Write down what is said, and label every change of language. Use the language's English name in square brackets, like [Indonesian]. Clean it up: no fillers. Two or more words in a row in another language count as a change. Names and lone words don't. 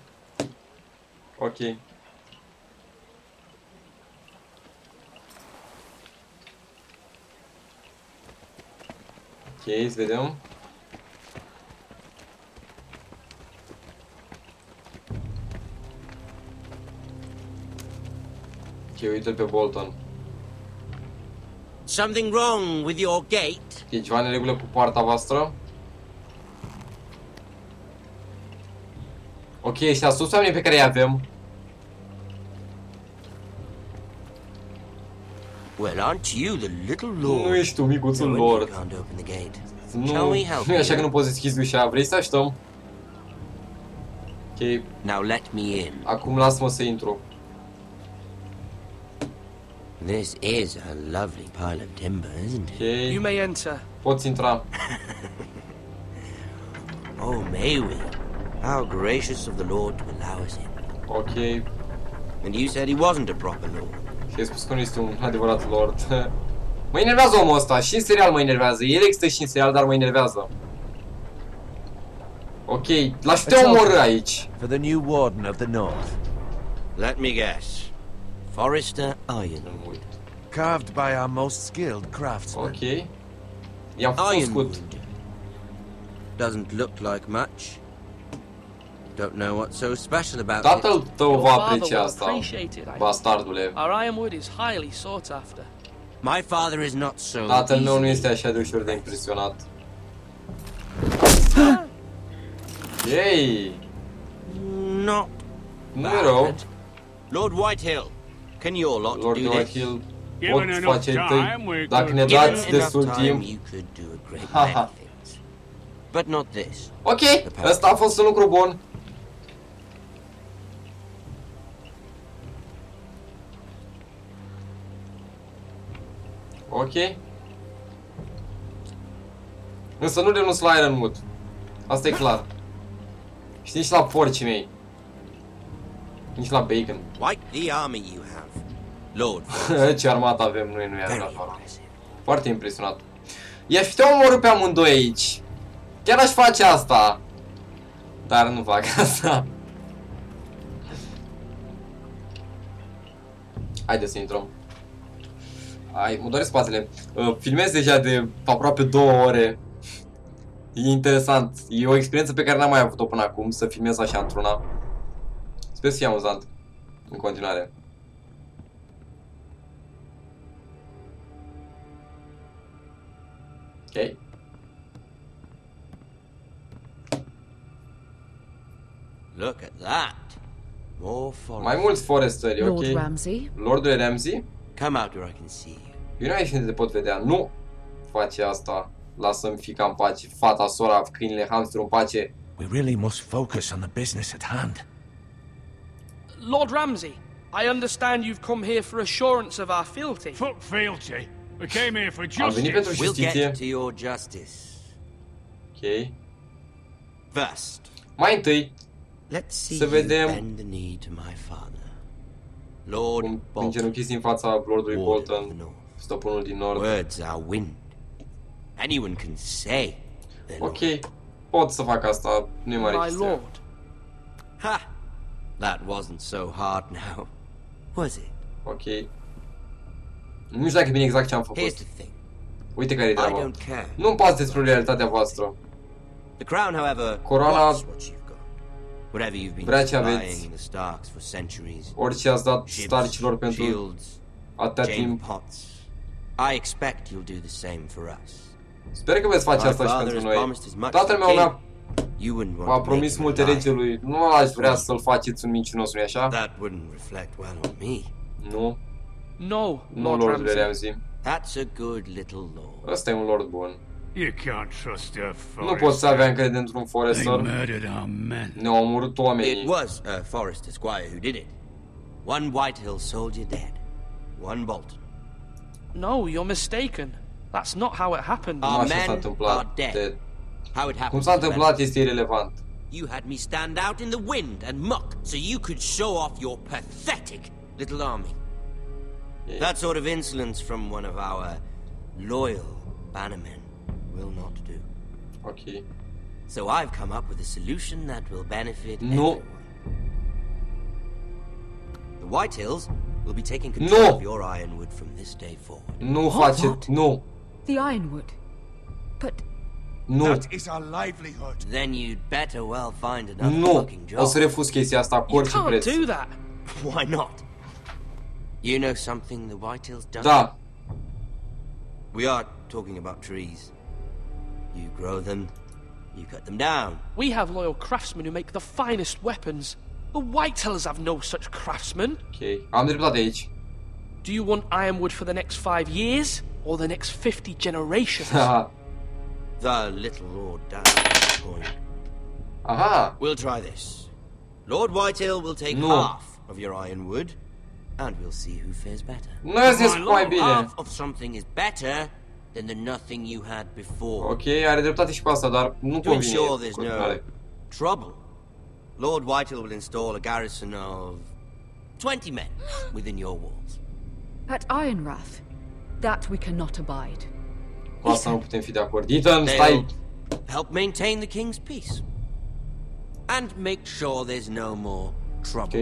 [Romanian] Ok. Ok, să vedem. Ok, uite-l pe Bolton. [English] Something wrong with your gate? [Romanian] E ceva în regulă cu poarta voastră? Ok, ăștia sunt oamenii pe care îi avem. [English] Well, aren't you the little lord? [Romanian] Nu ești tu, micuțul lord. Nu e așa că nu poți deschizi ușa. Vrei să așteptăm? Ok. [English] Now let me in. [Romanian] Acum lasă-mă să intru. [English] This is a lovely pile of timber, isn't it? Okay. You may enter. [Romanian] Poți intra. [English] Oh, may we? How gracious of the Lord to allow us in. Ok. And you said he wasn't a proper lord. [Romanian] Și ai spus că nu este un adevărat lord. Mă enervează omul ăsta. Și în serial mă enervează. El există și în serial, dar mă enervează. Ok, l-aș putea omorâ aici. [English] For the new warden of the north. Let me guess. Forrester Ironwood. Carved by our most skilled craftsmen. [Romanian] Ok. I-am făcut. [English] Doesn't look like much. Don't know what's so special about it. [Romanian] Tatăl tău va aprecia asta, bastardule. [English] Our ironwood is highly sought after. My father is not so. [Romanian] Tatăl meu nu este așa de ușor de impresionat. [English] Yay! Not [Romanian] nu e rău. [English] Lord Whitehill, can your lot Lord do Whitehill, this? [Romanian] pot face tăi, dacă ne dați destul timp. Haha. [English] But not this. [Romanian] Ok, ăsta a fost un lucru bun. Ok. Însă nu renunț la Ironwood. Asta e clar. Și nici la porcii mei. Nici la bacon. [English] Quite the army you have, Lord. [Romanian] Ce armată avem noi, nu e adevărat. Foarte impresionat. I-aș putea omorâ pe amândoi aici. Chiar aș face asta. Dar nu fac asta. Haideți să intrăm. Ai, mă doare spatele. Filmez deja de aproape 2 ore. E interesant. E o experiență pe care n-am mai avut-o până acum, să filmez așa într-una. Sper să fie amuzant. În continuare. Ok. [English] Look at that. More forest. [Romanian] Mai mulți foresteri, ok. Lord Ramsay. Lordule Ramsay. [English] Come out where I can see you. [Romanian] Vino aici unde te pot vedea. Nu face asta. Lasă-mi fica în pace. Fata, sora, câinile, hamsterul în pace. [English] We really must focus on the business at hand. Lord Ramsay, I understand you've come here for assurance of our fealty. Fuck fealty. We came here for [Romanian] Am venit pentru [English] We'll [Romanian] justiție. [English] get to your justice. Ok. First. [Romanian] Mai întâi, [English] let's see [Romanian] să vedem [English] bend the knee to my father. Lord [Romanian] cum îngenunchiți în fața Lordului Bolton, stăpânul din nord. [English] Words are wind. Anyone can say. [Romanian] Ok, pot să fac asta, nu e mare chestie. Ha! [English] That wasn't so hard now, was it? [Romanian] Ok. Nu știu dacă e bine exact ce am făcut. Uite care e treaba. Nu-mi pasă despre realitatea voastră. [English] The crown, however, [Romanian] Coroana [English] whatever you've been [Romanian] vrea ce [English] supplying [Romanian] aveți. [English] the Starks for centuries. [Romanian] Orice ați dat Starcilor pentru atâta timp. [English] I expect you'll do the same for us. [Romanian] Sper că veți face asta și pentru noi. Tatăl meu m-a promis multe regelui. Nu aș vrea să-l faceți un mincinos, nu-i așa? [English] That wouldn't reflect well on me. [Romanian] Nu. [English] No, [Romanian] Nu, Lordule Ramsay. [English] That's a good little lord. [Romanian] Ăsta e un lord bun. [English] You can't trust a Forrester. [Romanian] Nu poți să avea încredere într-un Forrester. [English] They murdered our men. [Romanian] Ne-au omorât oamenii. [English] It was a Forrester squire who did it. One Whitehill soldier dead. One Bolton. No, you're mistaken. That's not how it happened. Our men are dead. How it happened. [Romanian] Cum s-a întâmplat este irelevant. [English] You had me stand out in the wind and muck so you could show off your pathetic little army. Yeah. That sort of insolence from one of our loyal bannermen will not do. Okay. So I've come up with a solution that will benefit everyone. The Whitehills will be taking control of your ironwood from this day forward. [Romanian] Nu face, nu. [English] The ironwood. But that is our livelihood. Then you'd better well find another fucking job. [Romanian] O să refuz chestia asta cu orice preț. [English] You can't do that. Why not? You know something the Whitehills don't? [Romanian] Da. [English] We are talking about trees. You grow them, you cut them down. We have loyal craftsmen who make the finest weapons. The Whitehills have no such craftsmen. [Romanian] Okay, am dreptate aici. [English] Do you want ironwood for the next 5 years or the next 50 generations? The little Lord down the point. Aha. We'll try this. Lord Whitehill will take half of your ironwood, and we'll see who fares better. Half of something is better than the nothing you had before. [Romanian] Ok, are dreptate și cu asta, dar nu [English] to ensure there's no trouble, Lord Whitehill will install a garrison of 20 men within your walls. At Ironrath, that we cannot abide. [Romanian] Cu asta nu putem fi de acord. Ethan, stai! [English] Help maintain the king's peace. And make sure there's no more trouble.